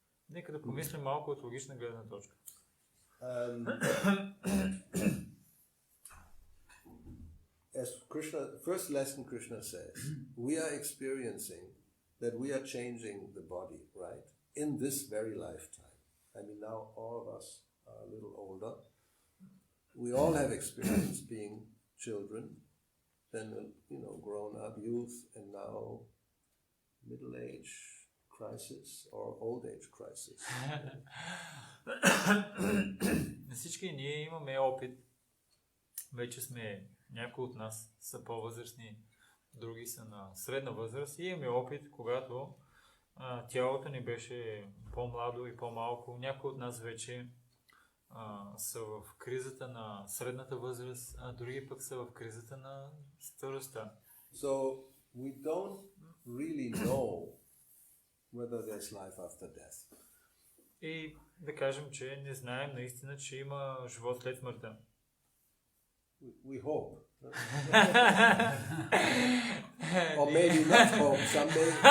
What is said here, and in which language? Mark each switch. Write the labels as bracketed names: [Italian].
[Bulgarian] Нека да помислим малко от логична гледна точка. [English] As Krishna, first lesson Krishna says, we are experiencing that we are changing the body, right? In this very lifetime. Now all of us are a little older. We all have experience being children, then, grown up youth, and now middle age crisis or old age crisis. [Bulgarian] Всички ние имаме опит. Вече сме, някои от нас са по-възрастни, други са на средна възраст и имаме опит, когато тялото ни беше по-младо и по-малко. Някои от нас вече са в кризата на средната възраст, а други пък са в кризата на старостта. [English] So we don't really know whether there's life after death. [Bulgarian] И да кажем, че не знаем наистина, че има живот след смъртта. [English] We hope. Or maybe not hope, someday.